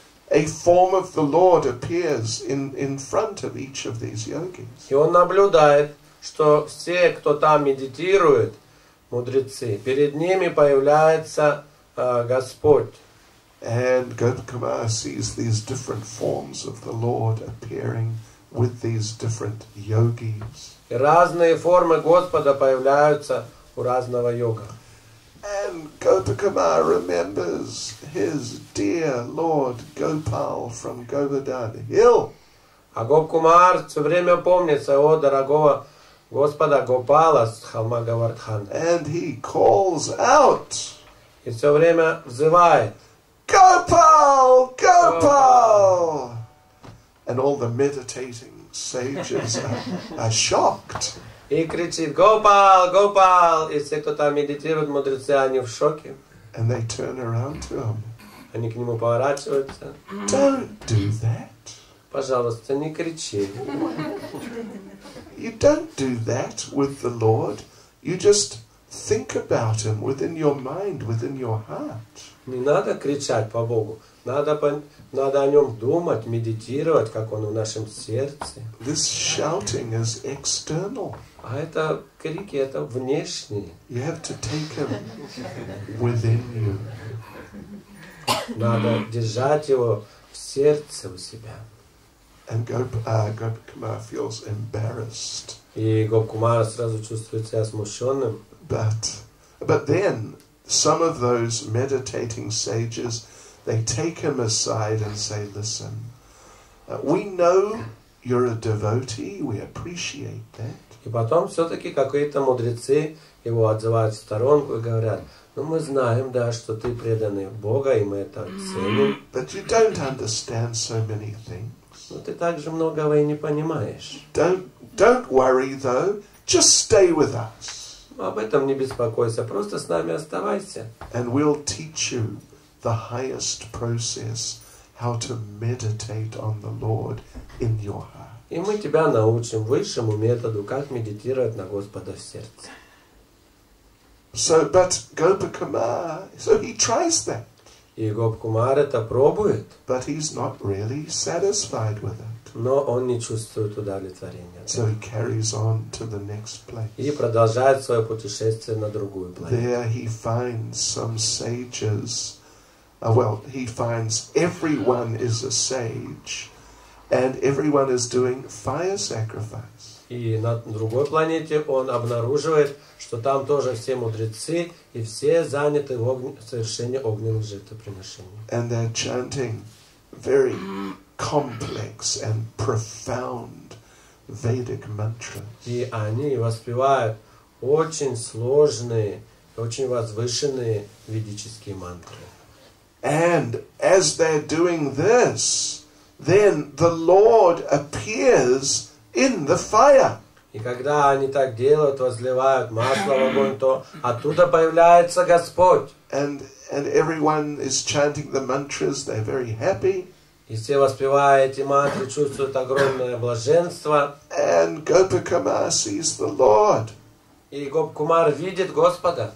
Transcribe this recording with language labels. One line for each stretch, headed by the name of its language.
English: a form of the Lord appears in front of each of these yogis.
Russian: И он наблюдает, что все, кто там медитирует, мудрецы, перед ними появляется Господь.
English: And Gopakumar sees these different forms of the Lord appearing with these different yogis.
Russian: И разные формы Господа появляются у разного йога.
English: And Gopakumar remembers his dear Lord Gopal from Govardhan Hill.
Russian: А Гопкумар все время помнит своего дорогого Господа Гопала с холма Говардхана.
English: And he calls out,
Russian: И все время взывает:
English: Gopal! Gopal! And all the meditating sages are shocked.
Russian: И кричит: Гопал, Гопал! И все, кто там медитирует, мудрецы, они в шоке.
English: And they turn around to him.
Russian: Они к нему поворачиваются.
English: Don't do that.
Russian: Пожалуйста, не кричи.
English: You don't do that with the Lord. You just think about him within your mind, within your heart.
Russian: Не надо кричать по Богу. Надо о нем думать, медитировать, как он в нашем сердце.
English: This shouting is external.
Russian: А это крики, это внешние.
English: You have to take him within you.
Russian: Надо держать его в сердце у себя.
English: And Gopakumar feels embarrassed.
Russian: И Гопкумар сразу чувствует себя смущенным.
English: But then some of those meditating sages, they take him aside and say, listen, we know you're a devotee, we appreciate that.
Russian: И потом все-таки какие-то мудрецы его отзывают в сторонку и говорят: ну мы знаем, да, что ты преданный Бога, и мы это ценим.
English: But you don't understand so many things.
Russian: Но ты также многого и не понимаешь.
English: Don't worry though, just stay with us.
Russian: Об этом не беспокойся, просто с нами оставайся.
English: And we'll teach you the highest process, how to meditate on the Lord in your heart.
Russian: И мы тебя научим высшему методу, как медитировать на Господа в сердце.
English: But Gopakumar, so he tries that.
Russian: И Гопкумар это пробует,
English: But he's not really satisfied with it.
Russian: но он не чувствует удовлетворения.
English: So he carries on to the next place.
Russian: И продолжает свое путешествие на другую планету.
English: There he finds some sages. He finds everyone is a sage, and everyone is doing fire sacrifice.
Russian: И на другой планете он обнаруживает, что там тоже все мудрецы, и все заняты в совершении огненных жертвоприношений.
English: And they're chanting very complex and profound Vedic mantras.
Russian: И они воспевают очень сложные, очень возвышенные ведические мантры.
English: And as they're doing this, then the Lord appears in the fire.
Russian: И когда они так делают, возливают масло в огонь, то оттуда появляется Господь.
English: And everyone is chanting the mantras, they're very happy.
Russian: И все, воспевая эти мантры, чувствуют огромное блаженство.
English: And Gopakumar sees the Lord.
Russian: И Гопкумар видит Господа.